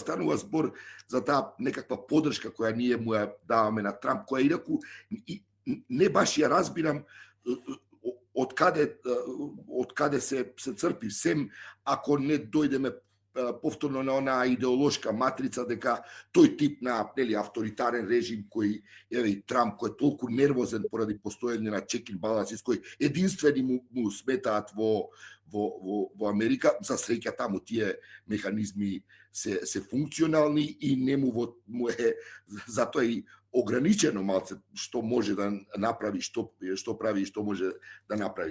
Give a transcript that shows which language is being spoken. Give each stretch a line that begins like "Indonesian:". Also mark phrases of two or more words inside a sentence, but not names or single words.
Macedonian: станува збор за таа некаква поддршка која ние му ја даваме на Трамп, која инаку не баш ја разбирам од каде се црпи, сем ако не дојдеме повторно на онаа идеолошка матрица дека тој тип на авторитарен режим кој Трамп кој е толку нервозен поради постоење на
English: check and balances
Macedonian: кој единствени му сметаат во Америка. За среќа таму тие механизми се функционални и не му е затоа и ограничено малце што може да направи, што прави и што може да направи.